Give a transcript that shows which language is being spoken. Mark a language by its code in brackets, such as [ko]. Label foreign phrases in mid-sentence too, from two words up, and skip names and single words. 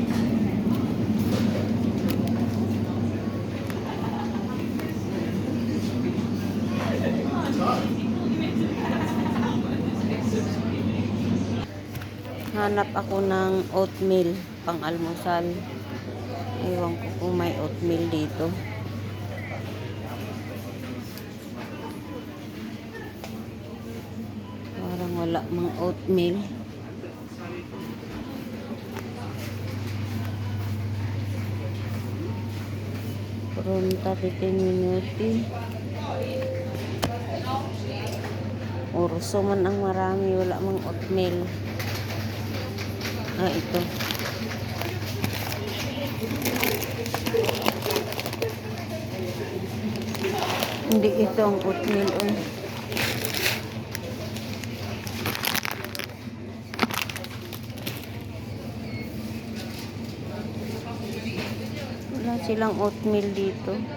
[tl] Hanap ako ng oatmeal pang almusal. Ewan ko kung may oatmeal dito. Parang wala mang oatmeal. [it] Pronta 15 minuti. [tl] Urso man ang marami, wala mang oatmeal. Ah, ito. Hindi ito ang oatmeal. Oh. Wala silang oatmeal dito.